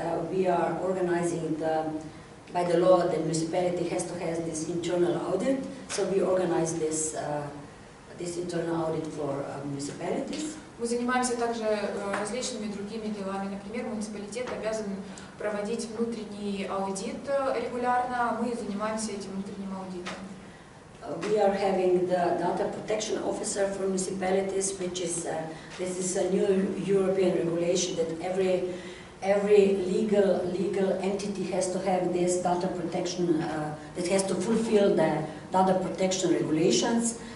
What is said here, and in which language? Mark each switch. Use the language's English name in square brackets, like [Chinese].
[English] We are organizing by the law, the municipality has to have this internal audit, so we organize this internal audit for municipalities. [Russian] Мы занимаемся также различными другими делами. Например, муниципалитет обязан проводить внутренний аудит регулярно, мы занимаемся этим внутренним аудитом. [English] We are having the data protection officer for municipalities, which is this is a new European regulation that every legal entity has to have this data protection. That has to fulfill the data protection regulations.